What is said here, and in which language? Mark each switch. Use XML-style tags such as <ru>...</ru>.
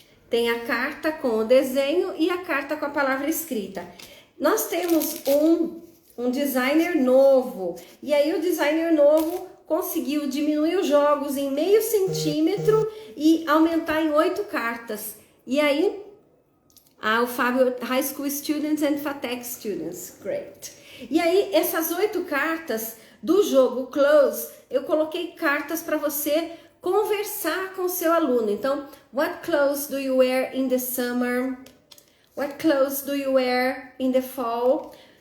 <pt>Tem a carta com o desenho e a carta com a palavra escrita. Nós temos um designer novo. E aí o designer novo conseguiu diminuir os jogos em meio centímetro e aumentar em 8 cartas. E aí, o Fábio, High School Students and FATEC Students.</pt> <en>Great.</en> <pt>E aí, essas 8 cartas do jogo Close, eu coloquei cartas para você conversar com o seu aluno.</pt> <en>Então, what clothes do you wear in the summer? What clothes do you wear in the fall?</en>